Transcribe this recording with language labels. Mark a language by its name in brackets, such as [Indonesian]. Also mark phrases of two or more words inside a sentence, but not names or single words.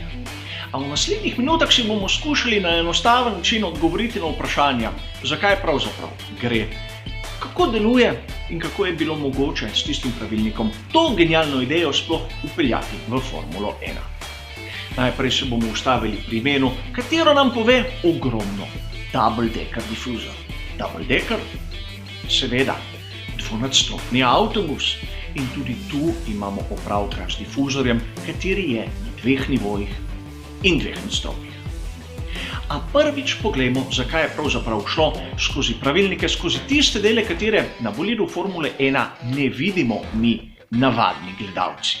[Slovenian] A v naslednjih minutah si bomo skušali na enostaven način odgovoriti na vprašanja, zakaj pravzaprav gre, kako deluje in kako je bilo mogoče s tistim pravilnikom to genialno idejo sploh upeljati v Formulo 1. Najprej se bomo ustavili pri imenu, katero nam pove ogromno. [English] Double decker difuzor. Double decker? [Slovenian] Seveda, dvonadstropni avtobus. In tudi tu imamo opravka z difuzorjem, kateri je na dveh nivojih in dveh nadstropjih. A prvič poglejmo, zakaj je pravzaprav šlo skozi pravilnike, skozi tiste dele, katere na bolidu Formule 1 ne vidimo mi, navadni gledalci.